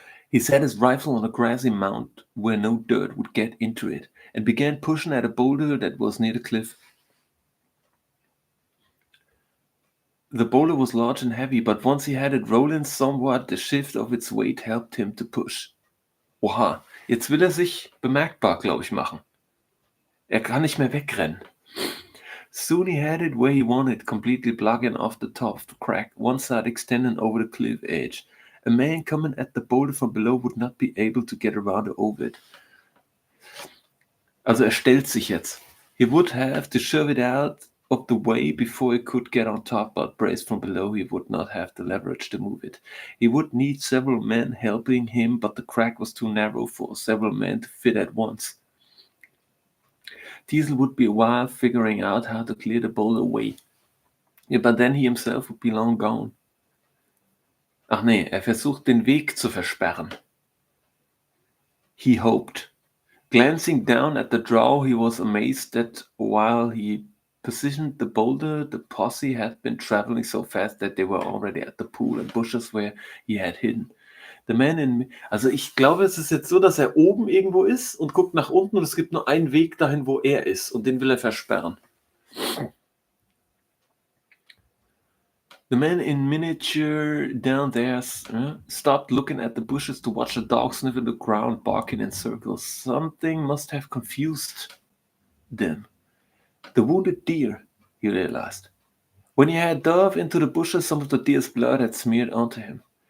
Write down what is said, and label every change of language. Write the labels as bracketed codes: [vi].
[en] He set his rifle on a grassy mound where no dirt would get into it and began pushing at a boulder that was near the cliff. The boulder was large and heavy, but once he had it rolling somewhat, the shift of its weight helped him to push. [de] Oha, jetzt will sich bemerkbar, glaube ich, machen. Er kann nicht mehr wegrennen. [en] Soon he had it where he wanted, completely blocking off the top of the crack, one side extending over the cliff edge. A man coming at the boulder from below would not be able to get around or over it. [de] Also stellt sich jetzt. [en] He would have to shove it out of the way before he could get on top, but braced from below he would not have the leverage to move it. He would need several men helping him, but the crack was too narrow for several men to fit at once. Teasel would be a while figuring out how to clear the boulder away. Yeah, but then he himself would be long gone. [de] Ach nee, versucht den Weg zu versperren. [en] He hoped. Glancing down at the draw, he was amazed that while he positioned the boulder, the posse had been traveling so fast that they were already at the pool and bushes where he had hidden. The man [de] also ich glaube, es ist jetzt so, dass er oben irgendwo ist und guckt nach unten und es gibt nur einen Weg dahin, wo er ist und den will er versperren. [en] The man in miniature down there stopped looking at the bushes to watch the dog sniffing the ground, barking in circles. Something must have confused them. The wounded deer, he realized. When he had dove into the bushes, some of the deer's blood had smeared onto him.